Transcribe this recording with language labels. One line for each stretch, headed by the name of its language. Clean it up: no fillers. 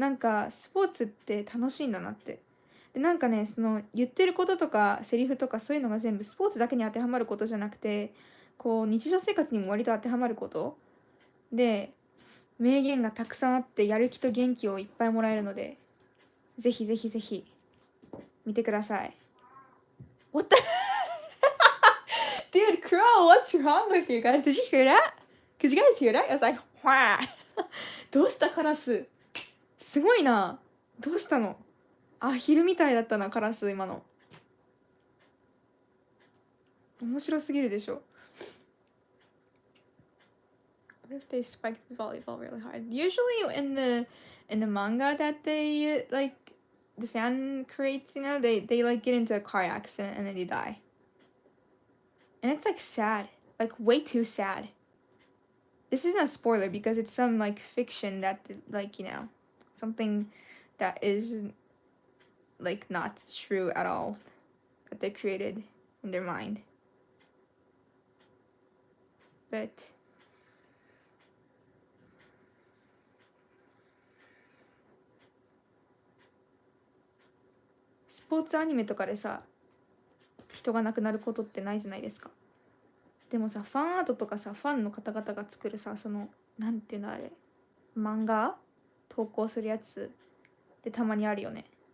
Japanese: なんか、スポーツって楽しいんだなって。で、なんかね、言ってることとか、セリフとかそういうのが全部スポーツだけに当てはまることじゃなくて、こう、日常生活にも割と当てはまることで、名言がたくさんあって、やる気と元気をいっぱいもらえるので、ぜひぜひぜひ、見てください。
English: What the? Dude, Crow, what's wrong with you guys? Did you hear that? Could you guys hear that? I was like, wah.
Japanese: どうしたカラスすごいな。どうしたのアヒルみたいだったな、カラス今の。面白すぎるでしょ。
English: What if they spiked the volleyball really hard? Usually in the manga that they the fan creates, they get into a car accident and then they die. And it's sad. Way too sad. This isn't a spoiler because it's some fiction that something that is not true at all that they created in their mind.
Japanese: Butスポーツアニメとかでさ、人が亡くなることってないじゃないですか。でもさ、ファンアートとかさ、ファンの方々が作るさ、なんていうのあれ、漫画投稿するやつでたまにあるよね。